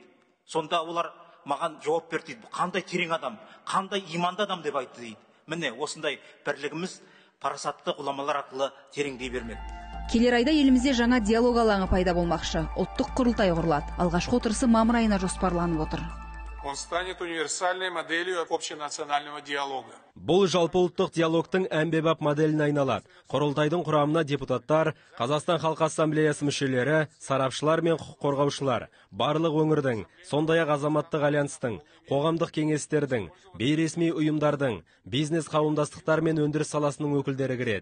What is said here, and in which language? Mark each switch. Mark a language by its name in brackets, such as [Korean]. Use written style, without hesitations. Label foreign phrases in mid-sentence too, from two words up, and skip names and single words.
[Kazakh] Сонда олар маған жауап берді дейді: қандай терең адам, қандай иманды адам деп айтты дейді. Міне осындай бірлігіміз парасатты ғұламалар арқылы тереңдей бермек. Келер айда елімізде жаңа диалог алаңы пайда болмақшы. Ұлттық құрылтай құрылады. Алғашқы отырысы мамыр айына жоспарланып отыр. [Russian] Он станет универсальной моделью общенационального диалога. [Kazakh] Бұл жалпыұлттық диалогтың әмбебап моделін айналады. Құрылтайдың құрамына депутаттар, Қазақстан Халқы Ассамблеясы мүшелері, сарапшылар мен құқық қорғаушылар, барлық өңірдің, сондай-ақ азаматтық альянстың, қоғамдық кеңестердің, бейресми ұйымдардың, бизнес қауымдастықтар мен өндіріс саласының өкілдері кіреді.